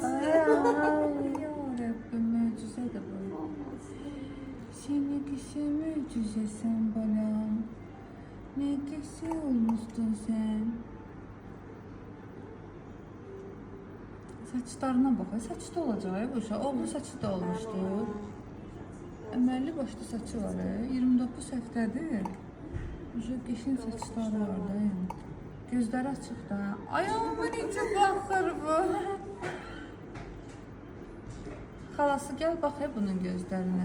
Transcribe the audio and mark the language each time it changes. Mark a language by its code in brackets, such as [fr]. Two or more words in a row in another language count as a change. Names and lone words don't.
[az] Ay yarabbim möcüzədir bu. Seni kişi möcüzəsən balam. [tr] Ne kişi olmuştun sen. Saçlarına bak. [az] Saçda olacak bu uşaq. Oğlu saçı da olmuşdu. Əməlli başlı saçı var. 29 həftədir. Uşaq qəşəng saçları var da yəni. Gözləri açıq da. Ayağıma necə baxır bu. Xalası gəl bax bunun gözlərinə.